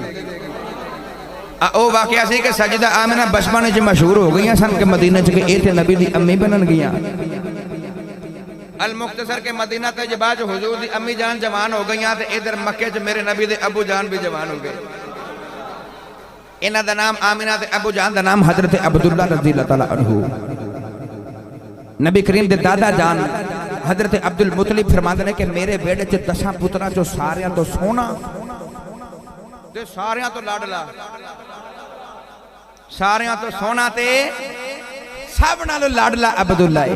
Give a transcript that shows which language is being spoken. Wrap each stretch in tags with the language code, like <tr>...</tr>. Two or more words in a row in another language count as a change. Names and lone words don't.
<pa>ਓ ਵਾਕਿਆ ਸੀ ਕਿ ਸਜਦਾ ਆਮਿਨਾ ਬਚਪਨ ਚ ਮਸ਼ਹੂਰ ਹੋ ਗਈ ਸਨ ਕਿ ਮਦੀਨੇ ਚ ਕਿ ਏ ਤੇ ਨਬੀ ਦੀ ਅੰਮੀ ਬਣਨ ਗਈਆਂ।</pa> <ar>المختصر</ar> <pa>ਕੇ ਮਦੀਨਾ ਤੈਯਬਾ ਚ ਹਜ਼ੂਰ ਦੀ ਅੰਮੀ ਜਾਨ ਜਵਾਨ ਹੋ ਗਈਆਂ ਤੇ ਇਧਰ ਮੱਕੇ ਚ ਮੇਰੇ ਨਬੀ ਦੇ ਅੱਬੂ ਜਾਨ ਵੀ ਜਵਾਨ ਹੋ ਗਏ। ਇਨ੍ਹਾਂ ਦਾ ਨਾਮ ਆਮਿਨਾ ਤੇ ਅੱਬੂ ਜਾਨ ਦਾ ਨਾਮ ਹਜ਼ਰਤ ਅਬਦੁੱਲਾ</pa> <ar>رضي الله تعالى عنه.</ar> <pa>ਨਬੀ ਕਰੀਮ ਦੇ ਦਾਦਾ ਜਾਨ ਹਜ਼ਰਤ ਅਬਦੁਲ ਮੁਤਲਿਬ ਫ਼ਰਮਾਂਦੇ ਨੇ ਕਿ ਮੇਰੇ ਵਿਹੜੇ ਚ 10 ਪੁੱਤਰਾਂ ਚੋਂ ਸਾਰਿਆਂ ਤੋਂ ਸੋਹਣਾ ਤੇ ਸਾਰਿਆਂ ਤੋਂ ਲਾਡਲਾ, ਸਾਰਿਆਂ ਤੋਂ ਸੋਹਣਾ ਤੇ ਸਭ ਨਾਲੋਂ ਲਾਡਲਾ ਅਬਦੁੱਲਾ ਹੈ।</pa>